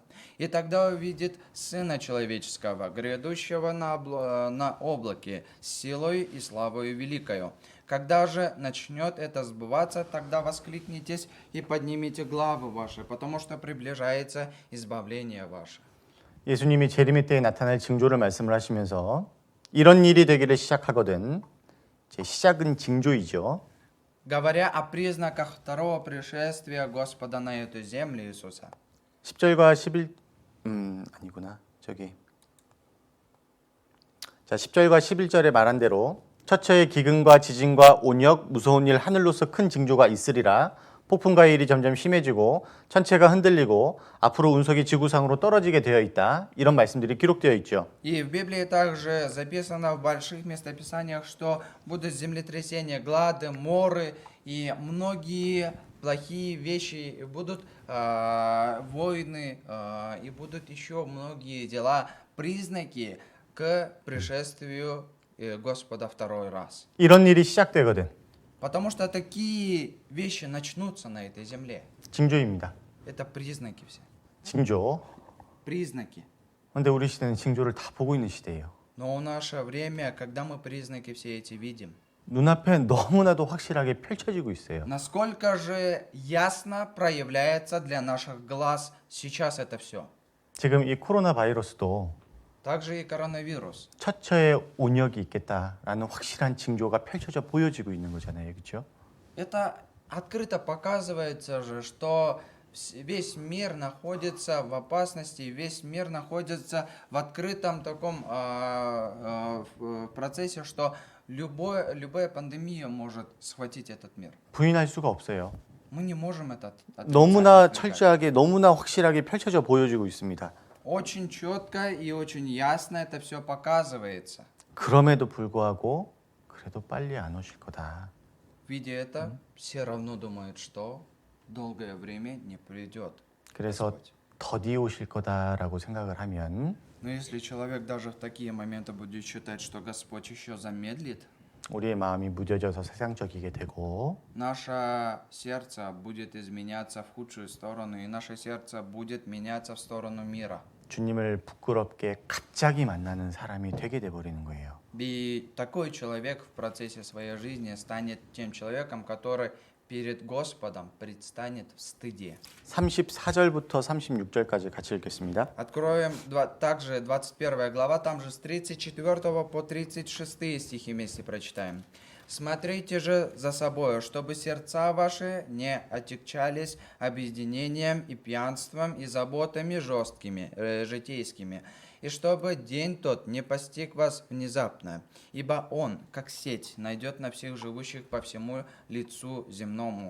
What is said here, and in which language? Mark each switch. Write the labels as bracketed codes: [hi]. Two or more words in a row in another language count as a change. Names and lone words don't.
[ru] И тогда увидит Сына Человеческого, грядущего на облаке, с силой и славою великою. Когда же начнет это сбываться, тогда воскликнитесь и поднимите главы ваши, потому что приближается избавление ваше. [ko] 예수님이 재림의 때에 나타날 징조를 말씀을 하시면서 이런 일이 되기를 시작하거든 제 시작은 징조이죠. [ru] Говоря о признаках второго пришествия Господа на эту землю Иисуса. [ko] 10절과 11 아니구나. 저기. 자, 10절과 11절에 말한 대로 처처에 기근과 지진과 온역 무서운 일 하늘로서 큰 징조가 있으리라. 폭풍과 일이 점점 심해지고 천체가 흔들리고 앞으로 운석이 지구상으로 떨어지게 되어 있다. 이런 말씀들이 기록되어 있죠. [ru] И в Библии также записано в больших местописаниях, что будут землетрясения, глады, моры и многие плохие вещи, будут войны, и будут еще многие дела, признаки к пришествию Господа второй раз. [ko] 이런 일이 시작되거든. [ru] Потому что такие вещи начнутся на этой земле. [ko] 징조입니다. [ru] Это признаки все. [ko] 징조. [ru] Признаки. [ko] 근데 우리 시대는 징조를 다 보고 있는 시대예요. [ru] Но в наше время, когда мы признаки все эти видим, [ko] 눈앞에 너무나도 확실하게 펼쳐지고 있어요. [ru] насколько же ясно проявляется для наших глаз сейчас это все. [ko] 지금 이 코로나 바이러스도 [ru] Также и коронавирус. [ko] 처처에 온역이 있겠다라는 확실한 징조가 펼쳐져 보여지고 있는 거잖아요. 그렇죠? [ru] Это открыто показывается же, что весь мир находится в опасности, весь мир находится в открытом таком процессе, что любая пандемия может схватить этот мир. [ko] 부인할 수가 없어요. [ru] Мы не можем это отрицать, [ko] 너무나 [ru] отвергать. [ko] 철저하게 너무나 확실하게 펼쳐져 보여지고 있습니다. [ru] Очень четко и очень ясно это все показывается. [ko] 그럼에도 불구하고 그래도 빨리 안 오실 거다. [ru] Видя это, все равно думают, что долгое время не придет. [ko] 그래서 [ru] Господь. [ko] 더디 오실 거다라고 생각을 하면 [ru] Но если человек даже в такие моменты будет считать, что Господь еще замедлит, [ko] 우리의 마음이 무뎌져서 세상적이게 되고 [ru] наше сердце будет изменяться в худшую сторону, и наше сердце будет меняться в сторону мира. [ko] 주님을 부끄럽게 갑자기 만나는 사람이 되게 돼 버리는 거예요. [ru] И такой человек в процессе своей жизни станет тем человеком, который перед Господом предстанет в стыде. [ko] 34절부터 36절까지 같이 읽겠습니다. [ru] Откроем также 21 глава, там же с 34 по 36 стихи вместе прочитаем. «Смотрите же за собою, чтобы сердца ваши не отягчались объединением и пьянством и заботами житейскими, и чтобы день тот не постиг вас внезапно, ибо он, как сеть, найдет на всех живущих по всему лицу земному.